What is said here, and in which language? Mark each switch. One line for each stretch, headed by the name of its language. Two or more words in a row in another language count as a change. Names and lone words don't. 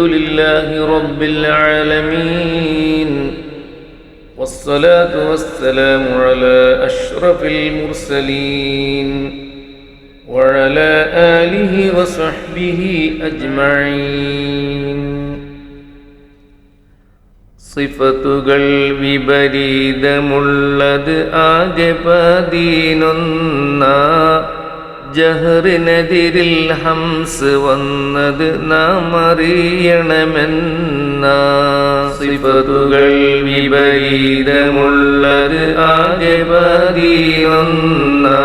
Arabic: لله رب العالمين والصلاة والسلام على أشرف المرسلين وعلى آله وصحبه أجمعين
Malayalam: സിഫത്തുകൾ വിപരീതമുള്ളത് ആകെ പതിനൊന്ന ജഹറിനെതിരിൽ ഹംസ് വന്നത് നാം അറിയണമെന്ന സിഫത്തുകൾ വിപരീതമുള്ളത് ആകെ പതിനൊന്ന